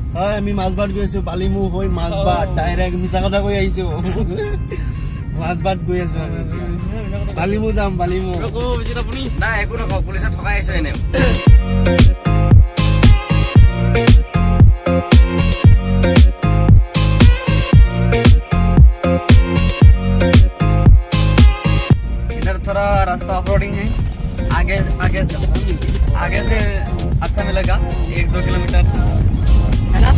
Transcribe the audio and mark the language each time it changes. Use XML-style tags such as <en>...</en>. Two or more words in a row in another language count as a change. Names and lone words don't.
<as>পৰাই আমি মাজবাট গৈ আছো, বালিমু হৈ মাজবাট ডাইৰেক্ট মিছা কথা কৈ আহিছো। মাজবাট গৈ আছো আমি এতিয়া। বালিমু যাম, বালিমু। নাই একো নকওঁ, পুলিচত ঠগাই আহিছো এনেও।</as> <hi>इधर थोड़ा रास्ता ऑफ रोडिंग है, आगे से अच्छा मिलेगा 1-2 किलोमीटर है ना।</hi>